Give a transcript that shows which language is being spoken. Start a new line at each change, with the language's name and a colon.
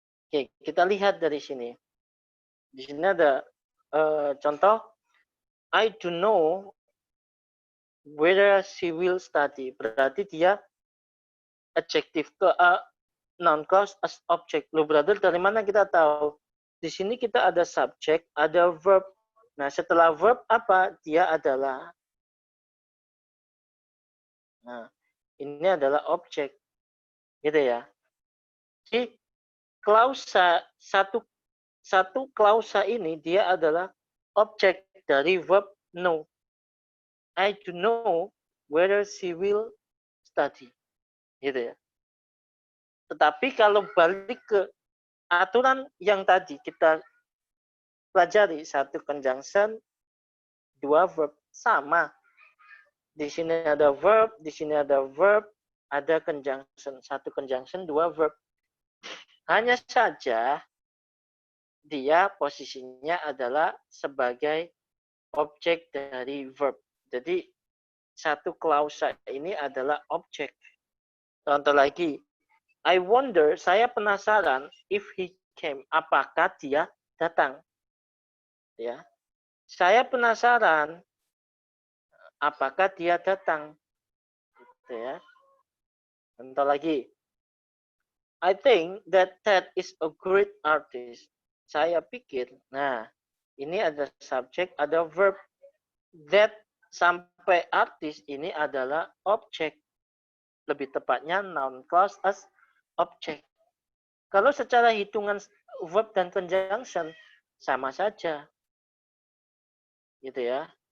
Indonesian: Oke, kita lihat dari sini. Di sini ada contoh,
English: I don't know whether she will study.
Indonesian: Berarti dia adjective ke noun clause as object. Loh, brother, dari mana kita tahu? Di sini kita ada subject, ada verb. Nah, setelah verb apa? Dia adalah. Nah, ini adalah objek. Gitu ya. Jadi klausa satu klausa ini dia adalah objek dari verb know.
English: I don't know whether she will study.
Indonesian: Gitu ya. Tetapi kalau balik ke aturan yang tadi kita pelajari, satu conjunction, dua verb, sama. Di sini ada verb, di sini ada verb, ada conjunction. Satu conjunction, dua verb. Hanya saja dia posisinya adalah sebagai objek dari verb. Jadi satu klausa ini adalah objek. Contoh lagi,
English: I wonder,
Indonesian: saya penasaran
English: if he came,
Indonesian: apakah dia datang. Ya. Saya penasaran apakah dia datang. Gitu ya. Contoh lagi,
English: I think that Ted is a great artist.
Indonesian: Saya pikir, nah ini ada subjek, ada verb. That sampai artis ini adalah objek. Lebih tepatnya noun clause as object. Kalau secara hitungan verb dan conjunction sama saja. Gitu ya.